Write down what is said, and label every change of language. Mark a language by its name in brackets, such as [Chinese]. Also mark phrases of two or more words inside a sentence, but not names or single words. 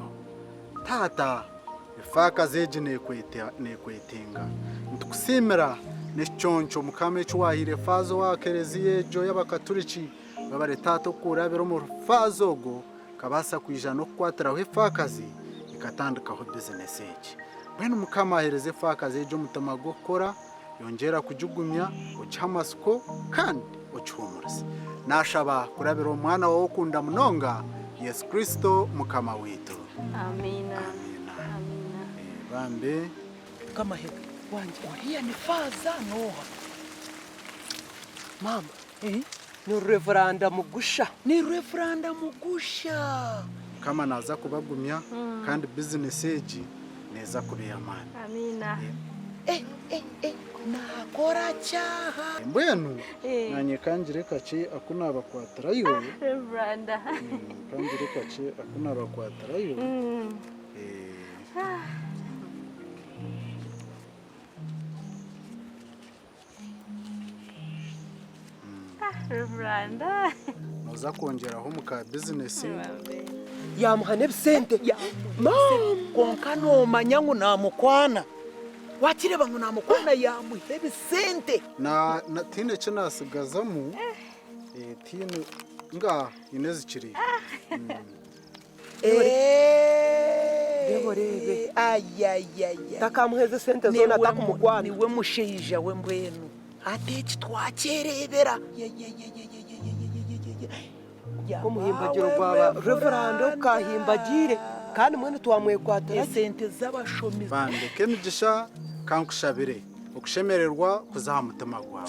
[Nyankole] tata ifaka zeje nekwetenga ntukusimira n'icyonco mukame cyuwahire fazo wakereziye jo y'abakaturici babare tato kurabero mu fazogo kabasa kwijana kwatiraho ifakazi ikatandikaho business yake bene mukama ahereze fakazi jo mutama gukora yongera kujugumya ucamasiko kandi ucumurse nashaba kurabero umwana wawe ukunda munonga Yesu Kristo mukama wetu amina amina bambe kama heka wanje uriya ni faza noha mama ni reveranda mugusha kama naza kubagumya kandi business eji neza kubiyamana amina nakora cyaha mbwenu nanye kanjire kace akuna bakwatarayo Reveranda kanjire kace akuna bakwatarayo Reveranda noza kongeraho muka business yamuhane bisente konka nomanya ngo namukwana wakireba ngo namukwana yamuhe bisente na tine cyo nasigazamo tine nga inezi kiri rebe ayayaya takamuheze sente zona atakumukwana niwe mushija we mbwenu ateki twakerebera kumuhimbagiro rwaba reveranda ukahimbagire kandi mwene twamwekwatara sente z'abashomi bande kemigisha kankushabire ukushemererwa kuzaha mutima gwawe